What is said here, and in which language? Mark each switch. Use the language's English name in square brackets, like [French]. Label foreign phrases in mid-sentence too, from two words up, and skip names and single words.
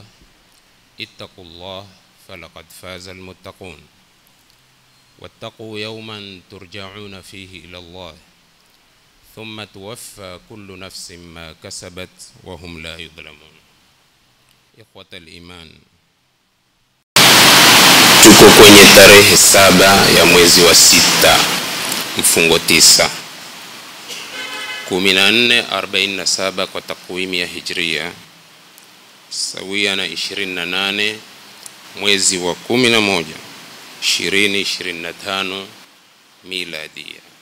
[Arabic] اتقوا الله فلقد فاز المتقون. واتقوا يوما ترجعون فيه إلى الله ثم توفى كل نفس ما كسبت وهم لا يظلمون. إخوة الإيمان, [Swahili] tuko kwenye tarehe 7 ya mwezi wa 6 mfungo 9 1447 kwa takwimu ya Hijria, sawia na 28 mwezi wa 11 2025 miladia.